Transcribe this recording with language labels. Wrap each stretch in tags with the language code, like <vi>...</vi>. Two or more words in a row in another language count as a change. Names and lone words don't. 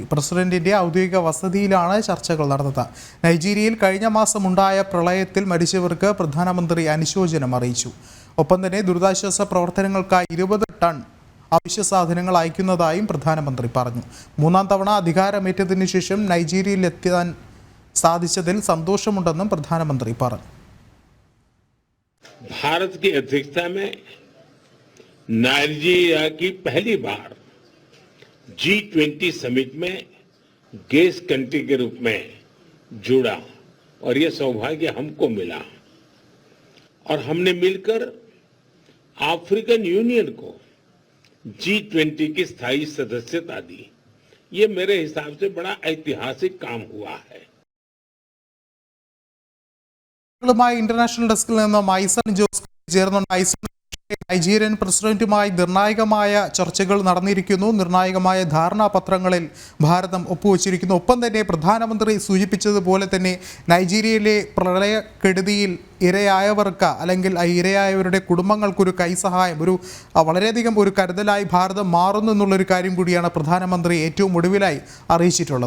<ml>പ്രസിഡന്റിന്റെ ഔദ്യോഗിക വസതിയിലാണ് ചർച്ചകൾ നടന്നത്. നൈജീരിയയിൽ കഴിഞ്ഞ മാസം ഉണ്ടായ പ്രളയത്തിൽ മരിച്ചവർക്ക് പ്രധാനമന്ത്രി അനുശോചനം അറിയിച്ചു. ഒപ്പം തന്നെ ദുരിതാശ്വാസ പ്രവർത്തനങ്ങൾക്കായി 20 ടൺ അവശ്യ സാധനങ്ങൾ അയക്കുന്നതായും പ്രധാനമന്ത്രി പറഞ്ഞു. മൂന്നാം തവണ അധികാരമേറ്റതിനു ശേഷം നൈജീരിയയിലെത്താൻ സാധിച്ചതിൽ സന്തോഷമുണ്ടെന്നും പ്രധാനമന്ത്രി പറഞ്ഞു.</ml> <hi>नाइजीरिया की पहली बार G20 समिट में</hi> <en>guest country</en> <hi>के रूप में जुड़ा और ये सौभाग्य हमको मिला और हमने मिलकर अफ्रीकन यूनियन को G20 की स्थायी सदस्यता दी। ये मेरे हिसाब से बड़ा ऐतिहासिक काम हुआ है।</hi> <en>international desk</en> <ml>നിന്നും ഐസൺ ജോസ് ചേർന്നുണ്ട്. ഐസൺ, നൈജീരിയൻ പ്രസിഡന്റുമായി നിർണായകമായ ചർച്ചകൾ നടന്നിരിക്കുന്നു. നിർണായകമായ ധാരണാപത്രങ്ങളിൽ ഭാരതം ഒപ്പുവച്ചിരിക്കുന്നു. ഒപ്പം തന്നെ പ്രധാനമന്ത്രി സൂചിപ്പിച്ചതുപോലെ തന്നെ നൈജീരിയയിലെ പ്രളയക്കെടുതിയിൽ ഇരയായവർക്ക് അല്ലെങ്കിൽ ഇരയായവരുടെ കുടുംബങ്ങൾക്കൊരു കൈസഹായം, വളരെയധികം ഒരു കരുതലായി ഭാരതം മാറുന്നു എന്നുള്ളൊരു കാര്യം കൂടിയാണ് പ്രധാനമന്ത്രി ഏറ്റവും ഒടുവിലായി അറിയിച്ചിട്ടുള്ളത്.</ml>